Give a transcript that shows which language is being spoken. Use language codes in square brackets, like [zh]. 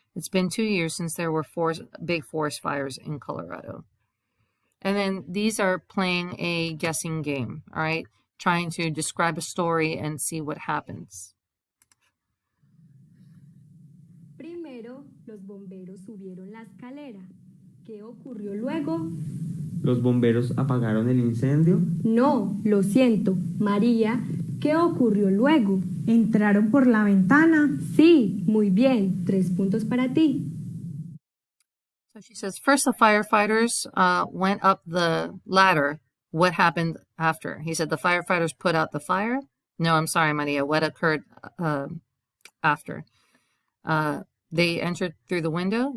[en] It's been 2 years since there were 4 big forest fires in Colorado. And then these are playing a guessing game, all right? Trying to describe a story and see what happens. [es] Primero, los bomberos subieron la escalera. ¿Qué ocurrió luego? ¿Los bomberos apagaron el incendio? No, lo siento, María. ¿Qué ocurrió luego? ¿Entraron por la ventana? Sí, muy bien. 3 puntos para ti. [en] So she says, first the firefighters went up the ladder. What happened after? He said the firefighters put out the fire. No, I'm sorry, Maria. What occurred after? They entered through the window?